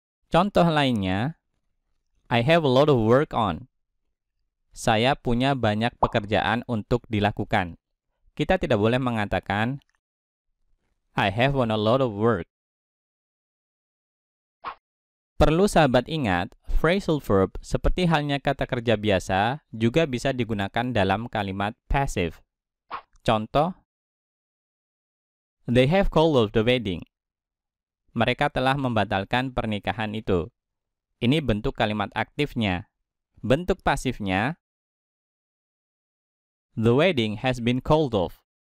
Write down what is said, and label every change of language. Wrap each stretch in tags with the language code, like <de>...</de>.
<id>Contoh lainnya,</id> <en>I have a lot of work on.</en> <id>Saya punya banyak pekerjaan untuk dilakukan. Kita tidak boleh mengatakan,</id> <en>I have on a lot of work.</en> <id>Perlu sahabat ingat, phrasal verb seperti halnya kata kerja biasa juga bisa digunakan dalam kalimat passive. Contoh,</id> <en>They have called off the wedding.</en> <id>Mereka telah membatalkan pernikahan itu. Ini bentuk kalimat aktifnya. Bentuk pasifnya,</id> <en>The wedding has been called off.</en>